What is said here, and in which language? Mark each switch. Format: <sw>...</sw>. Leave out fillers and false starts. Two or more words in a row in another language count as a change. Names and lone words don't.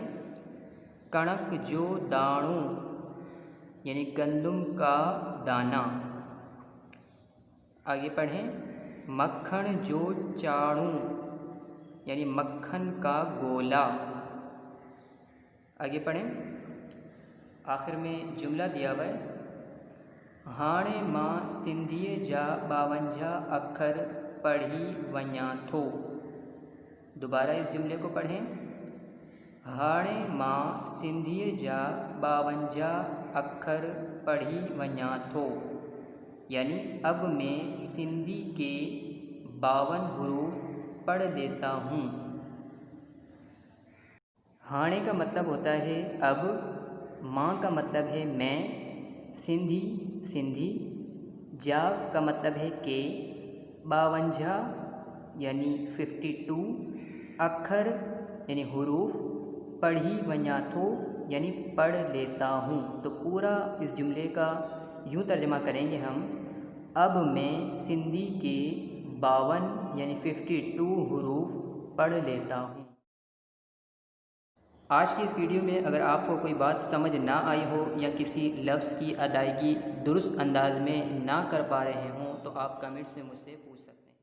<sd>कणक जो दाणो</sd> <hi>यानी गंदम का दाना। आगे पढ़ें।</hi> <sd>मक्खन जो चाणू</sd> <hi>यानी मक्खन का गोला। आगे पढ़ें। आखिर में जुमला दिया हुआ है।</hi> <sd>हाणे मां सिंधीअ जा 52 अखर पढ़ी वञा थो।</sd> <hi>दोबारा इस जुमले को पढ़ें।</hi> <sd>हाणे मां सिंधीअ जा 52 अखर पढ़ी वञा थो</sd> <hi>यानी अब मैं सिंधी के 52 हुरूफ पढ़ लेता हूँ। हाणे का मतलब होता है अब, माँ का मतलब है मैं, सिंधी सिंधी, जा का मतलब है के, 52 यानी 52, अखर यानी हुरूफ,</hi> <sd>पढ़ी वञा थो</sd> <hi>यानी पढ़ लेता हूँ। तो पूरा इस जुमले का यूँ तर्जमा करेंगे हम। अब मैं सिंधी के 52 यानी 52 हुरूफ पढ़ लेता हूँ। आज की इस वीडियो में अगर आपको कोई बात समझ ना आई हो या किसी लफ्ज़ की अदायगी दुरुस्त अंदाज में ना कर पा रहे हों तो आप कमेंट्स में मुझसे पूछ सकते हैं।</hi>